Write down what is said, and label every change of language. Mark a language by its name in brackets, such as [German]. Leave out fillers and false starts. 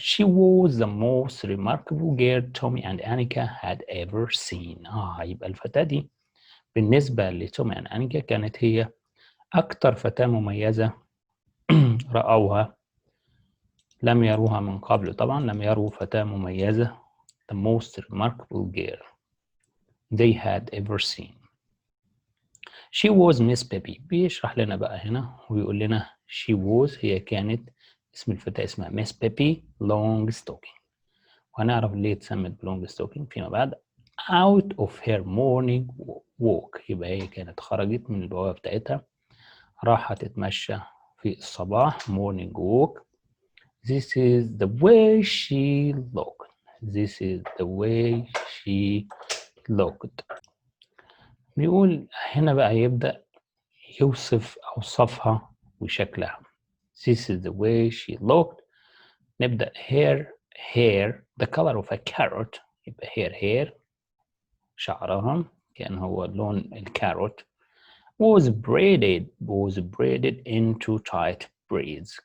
[English] She was the most remarkable girl Tommy and Annika had ever seen. [Arabic] يبقى الفتاة دي بالنسبة لتومي and أنيكا كانت هي أكتر فتاة مميزة رأوها، لم يروها من قبل طبعا، لم يروا فتاة مميزة [English] the most remarkable girl they had ever seen. She was Miss Pippi. [Arabic] بيشرح لنا بقى هنا ويقول لنا [English] she was [Arabic] هي كانت اسم الفتاة اسمها Miss Pippi Longstocking، وهنعرف ليه اتسمت Longstocking فيما بعد. [English] out of her morning walk [Arabic] يبقى هي كانت خرجت من البوابة بتاعتها راحت تتمشى في الصباح morning walk. [English] This is the way she looked. This is the way she looked. [Arabic] بيقول هنا بقى يبدأ يوصف أوصافها وشكلها. [English] This is the way she looked. نبدأ hair the color of a carrot. [Arabic] يبقى hair شعرها كان هو لون الكاروت. [English] was braided into tight braids.